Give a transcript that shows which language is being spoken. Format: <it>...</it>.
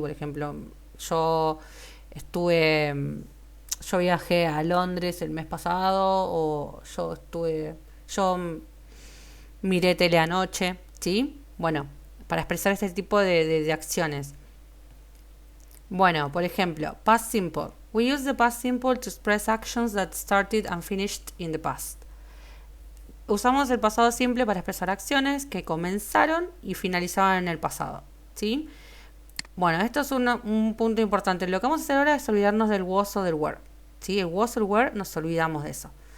<es>Por ejemplo, yo estuve, yo viajé a Londres el mes pasado, o yo miré tele anoche, ¿sí? Bueno, para expresar este tipo de acciones. Bueno, por ejemplo, past simple.</es> <en>We use the past simple to express actions that started and finished in the past.</en> <es>Usamos el pasado simple para expresar acciones que comenzaron y finalizaban en el pasado, ¿sí? Bueno, esto es un punto importante. Lo que vamos a hacer ahora es olvidarnos del was o del were, ¿sí? El was o el were nos olvidamos de eso.</es>